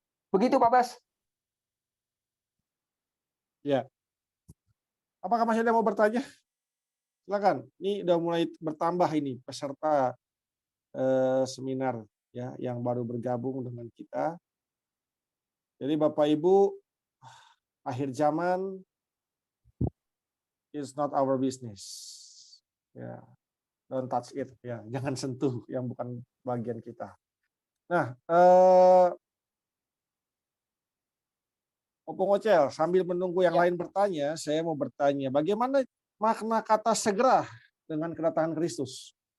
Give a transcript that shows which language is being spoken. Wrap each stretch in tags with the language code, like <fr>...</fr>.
<id>Begitu Pak Bas. Ya. Apakah masih ada yang mau bertanya? Silakan. Ini udah mulai bertambah ini peserta seminar ya yang baru bergabung dengan kita. Jadi Bapak Ibu, akhir zaman is not our business.</id> <en>Ya, don't touch it.</en> <id>Ya, jangan sentuh yang bukan bagian kita. Nah, Opung Ocel, sambil menunggu yang lain bertanya, saya mau bertanya, bagaimana makna kata segera dengan kedatangan Kristus?</id>